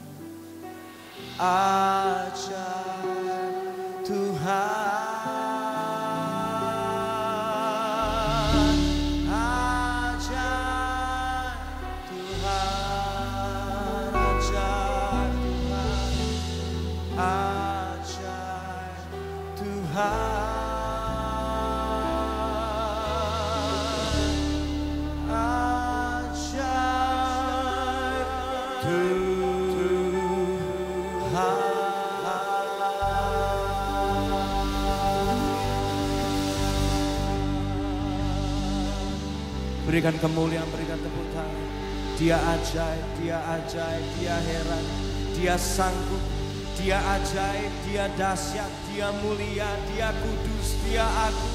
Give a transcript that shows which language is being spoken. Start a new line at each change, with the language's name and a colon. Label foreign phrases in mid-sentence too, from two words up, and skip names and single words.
Indonesian: Ajar Tuhan, ajar Tuhan, ajar Tuhan, ajar Tuhan, ajar Tuhan. Berikan kemuliaan, berikan tepuk tangan. Dia ajaib, dia ajaib, dia heran, dia sanggup, dia ajaib, dia dahsyat, dia mulia, dia kudus, dia agung.